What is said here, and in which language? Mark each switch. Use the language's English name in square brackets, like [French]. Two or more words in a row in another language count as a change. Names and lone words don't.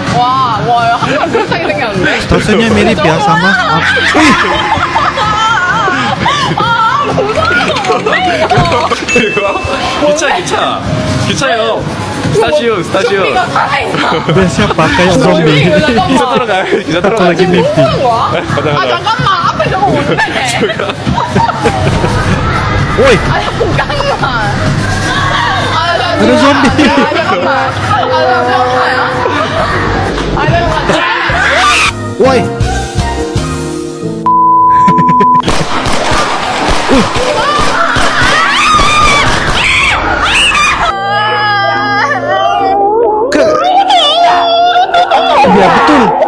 [Korean] 와, 항상 비슷하게 생겼는데? [Indonesian] Stasiunnya mirip ya sama. Wih. [Korean] 기차요. 스타시오. [Indonesian] Dia siapa? Kayak zombie. [Korean] 기차 타러 가요. 기차 타러 [Indonesian] Aku lagi mimpi. [Korean] 가자, 가자. 잠깐만 앞에 저거 뭔데? [Indonesian] Woi, [Korean] 잠깐만. [Indonesian] ada zombie. [Korean] 잠깐만. [Indonesian] Woi. Iya betul.